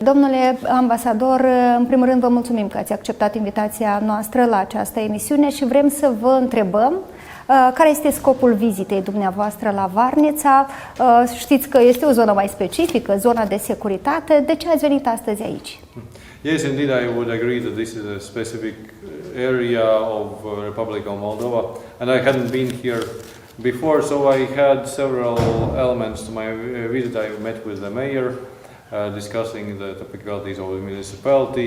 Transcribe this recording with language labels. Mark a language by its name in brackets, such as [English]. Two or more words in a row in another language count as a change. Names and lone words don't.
[Romanian] Domnule ambasador, în primul rând vă mulțumim că ați acceptat invitația noastră la această emisiune și vrem să vă întrebăm care este scopul vizitei dumneavoastră la Varnița. Știți că este o zonă mai specifică, zona de securitate. De ce ați venit astăzi aici? [English] Yes, indeed, I would agree that this is a specific area of Republica Moldova, and I hadn't been here before, so I had several elements to my visit. I met with the mayor, discussing the typicalities of the municipality.